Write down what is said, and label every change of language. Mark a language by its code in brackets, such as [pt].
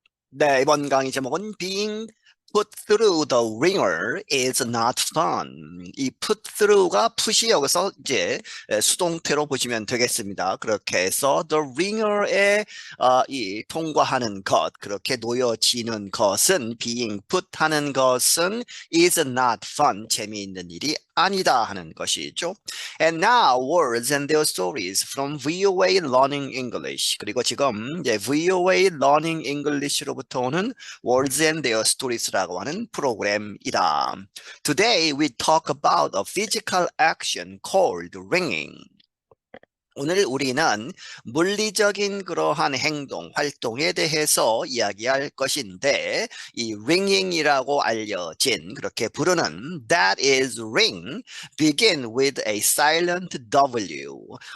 [ko] 네, 이번 강의 제목은 [en] Being put through the ringer is not fun. [ko] 이 put through가 put이 여기서 이제 수동태로 보시면 되겠습니다. 그렇게 해서 the ringer에 이 통과하는 것, 그렇게 놓여지는 것은 being put 하는 것은 [en] is not fun. [ko] 재미있는 일이 아니다 하는 것이죠. [en] And now words and their stories from VOA Learning English. [ko] 그리고 지금 이제 VOA Learning English로부터 오는 Words and Their Stories라고 하는 프로그램이다. [en] Today we talk about a physical action called ringing. [ko] 오늘 우리는 물리적인 그러한 행동, 활동에 대해서 이야기할 것인데 이 ringing이라고 알려진 그렇게 부르는 [en] that is ring begin with a silent W.